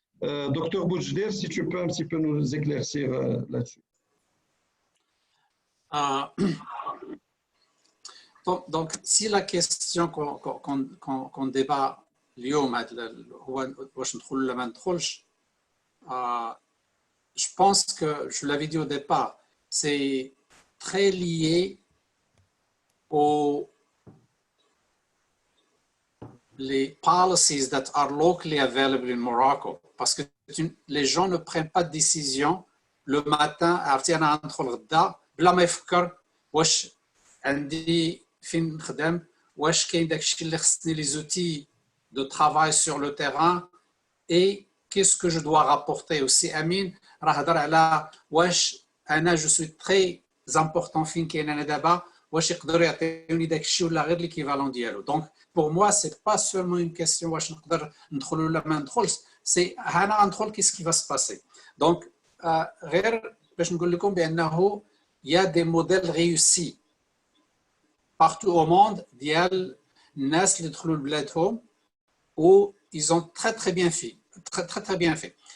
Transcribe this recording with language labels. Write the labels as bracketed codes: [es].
[fr] Docteur Boutjdir, si tu peux un petit peu nous éclaircir là-dessus. Donc, si la question qu'on débat [ar] اليوم هو واش ندخل ولا ما ندخلش, [fr] je pense que, je l'avais dit au départ, c'est très lié aux les [en] policies that are locally available in Morocco. [fr] Parce que les gens ne prennent pas de décision le matin, [ar] عرفتي أنا ندخل غدا بلا ما يفكر واش عندي فين نخدم, واش كاين داكشي اللي خصني [fr] les outils de travail sur le terrain et qu'est-ce que je dois rapporter aussi. [ar] Amine راه هضر على واش أنا [fr] je suis très important [ar] فين كاين أنا دابا, واش يقدروا يعطيوني داكشي ولا غير l'équivalent ديالو. [fr] Donc pour moi c'est pas seulement une question [ar] واش نقدر ندخل ولا ما ندخلش, [fr] c'est [ar] أنا غندخل [fr] qu'est-ce qui va se passer. Donc [ar] غير باش نقول لكم بأنه [fr] il y a des modèles réussis partout au monde [ar] ديال الناس اللي دخلوا لبلادهم [fr] où ils ont très bien fait, très bien fait.